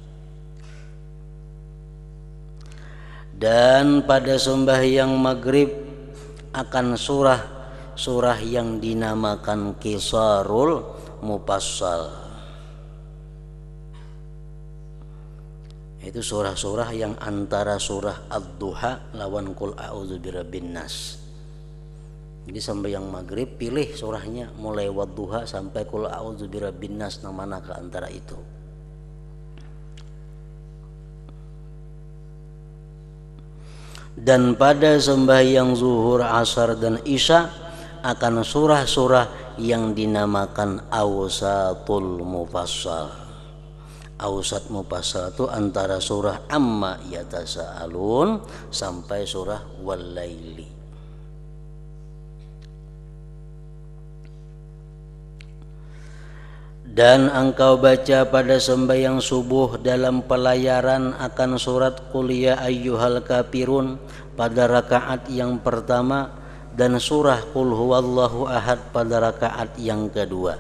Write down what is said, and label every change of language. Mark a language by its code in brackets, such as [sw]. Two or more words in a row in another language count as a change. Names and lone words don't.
[id] Dan pada sembahyang maghrib akan surah yang dinamakan Qisarul Mufassal. Itu surah-surah yang antara surah Ad-Duha lawan Qul a'udzu birabbin nas. Jadi sembahyang maghrib pilih surahnya mulai Wadduha sampai Qul a'udzu birabbin nas, nang mana ke antara itu. Dan pada sembahyang zuhur, asar dan isya akan surah-surah yang dinamakan Awsatul Mufassal. Awsat Mufassal itu antara surah Amma Yatasa'alun sampai surah Wal-Laili. Dan engkau baca pada sembahyang subuh dalam pelayaran akan surat Qul ya ayyuhal kafirun pada rakaat yang pertama dan surah Qul huwallahu ahad pada rakaat yang kedua.